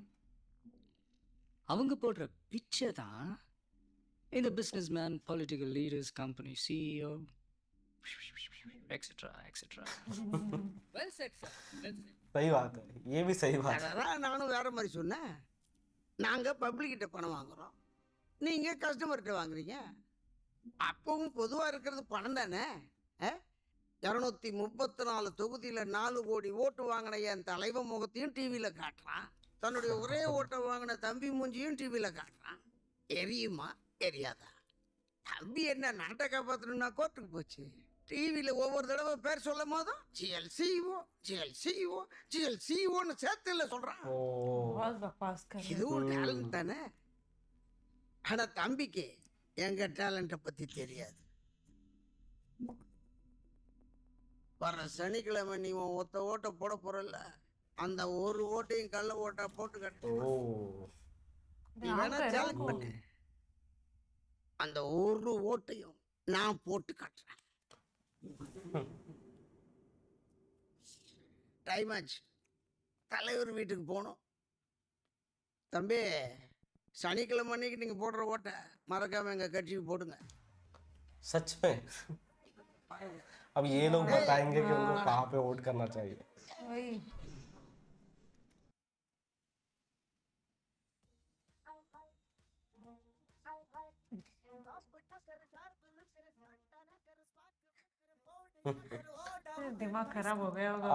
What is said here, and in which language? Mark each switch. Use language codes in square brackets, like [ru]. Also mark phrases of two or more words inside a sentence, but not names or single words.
[ta] அவங்க போடுற பிச்சை தான் இந்த [en] business man, political leaders, company CEO, etcetera etcetera. Well said, sir. Well said. [hi] सही बात है, ये भी सही बात है। [ta] அதான் நானும் வேற மாதிரி சொன்னேன். நாங்க பப்ளிக் கிட்ட பணம் வாங்குறோம், நீங்க கஸ்டமர்கிட்ட வாங்குறீங்க. அப்பவும் பொதுவா இருக்கிறது பணம் தானே. 234 தொகுதியில 4 கோடி ஓட்டு வாங்கின என் தலைவன் முகத்தையும் டிவியில காட்டுறான், தன்னுடைய ஒரே ஓட்டை வாங்கின தம்பி மூஞ்சியும் டிவியில காட்டுறான். எரியுமா எரியாதா? தம்பி என்ன நாட்டை காப்பாற்றணும்னா கோர்ட்டுக்கு போச்சு. டிவியில ஒவ்வொரு தடவை பேர் சொல்லும் போதும் ஜிஎல்சிஓ ஜிஎல்சிஓ ஜிஎல்சிஓன்னு சேர்த்து இல்லை சொல்றான். ओ [hi] बहुत बकवास कर रहे हैं। [ta] இதுவும் டேலண்ட் தானே. ஆனா தம்பிக்கு எங்க டேலண்ட்டை பத்தி தெரியாது. வர சனிக்கிழமை நீ உன் ஒத்த ஓட்டை போட போறல, அந்த ஒரு ஓட்டையும் கள்ள ஓட்டா போட்டு கட்டு. ओ நீ வேணா சேலஞ்ச் பண்ணு, அந்த ஒரு ஓட்டையும் நான் போட்டு காட்டுறேன். டைம் ஆச்சு, தலைவர் வீட்டுக்கு போகணும். தம்பி, சனிக்கிழமை அன்னைக்கு நீங்க போடுற ஓட்டை மறக்காம எங்க கட்சிக்கு போடுங்க. [hi] सच में। अब ये लोग बताएंगे कि उनको कहाँ पे वोट करना चाहिए। वही दिमाग खराब हो गया होगा।